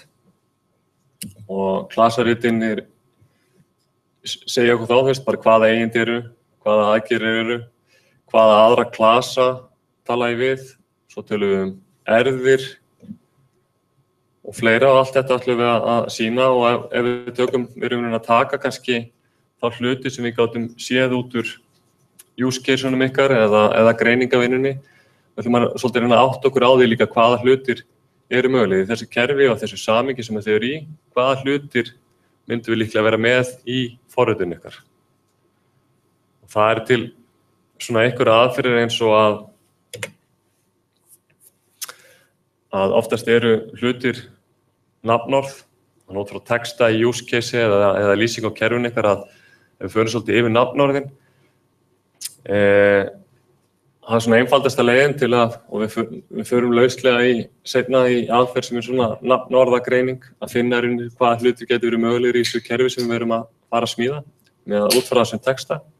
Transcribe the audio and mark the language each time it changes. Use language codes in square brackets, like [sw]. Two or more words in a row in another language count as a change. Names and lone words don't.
[is] og klasaritin segja okkur þá, þú veist, bara hvaða eigindi eru, hvaða aðgerðir eru, hvaða aðra klasa tala ég við, svo tölum við erfðir og fleira og allt þetta ætlum við að sýna og ef við tökum, við erum að taka kannski þá hluti sem við gátum séð út úr [en] use case- [is] unum ykkar eða greiningavinnunni, við ætlum að svolítið reyna að átta okkur á því líka hvaða hlutir eru mögulegir í þessu kerfi og þessu samhengi sem þau eru í, hvaða hlutir myndum við líklega vera með í forritun ykkar. Og það til svona einhverja aðferðir eins og að oftast eru hlutir nafnorð, að nót frá texta í [en] use case [is] eða lýsing á kerfinu ykkar að ef við förum svolítið yfir nafnorðin, það er svona einfaldasta leiðin til og við förum lauslega seinna í aðferð sem svona nafnorðagreining, að finna hvaða hlutir getur verið mögulegir í þessu kerfi sem við erum að fara að smíða með að útfæra þessum texta.